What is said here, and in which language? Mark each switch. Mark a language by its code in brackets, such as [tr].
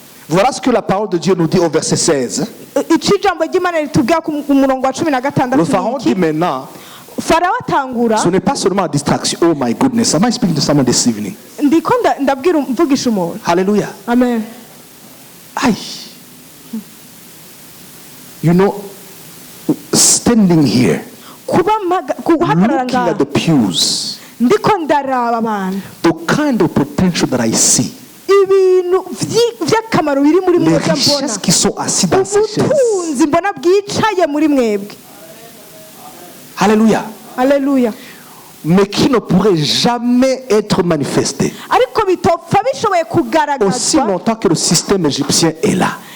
[fr] Voilà ce que la parole de Dieu nous dit au verset 16. [rw] ijambo ry'Imana ritubwira ku murongo wa 16. [fr] Le pharaon dit maintenant, [rw] Farao atangura, [fr] ce n'est pas seulement la distraction. [en] Oh my goodness, am I speaking to someone this evening? [rw] ndiko ndabwira mvugisha umuntu. Hallelujah. Amen. Aye. [en] You know, standing here, [rw] kuhagarara [en] looking at the pews, [rw] ndiko ndaraba abantu, [en] the kind of potential that I see, [rw] ibintu by'akamaro biri muri [fr] les [rw] mwebwe [fr] richesses [rw] mbona, [fr] qui sont assises dans ces chaises. [rw] ubutunzi mbona bwicaye muri mwebwe. Alléluia. Haleluya. [fr] Mais qui ne pourrait jamais être manifesté [rw] ariko bitopfa bishoboye [fr] aussi [rw] kugaragazwa [fr] longtemps que le système égyptien est là.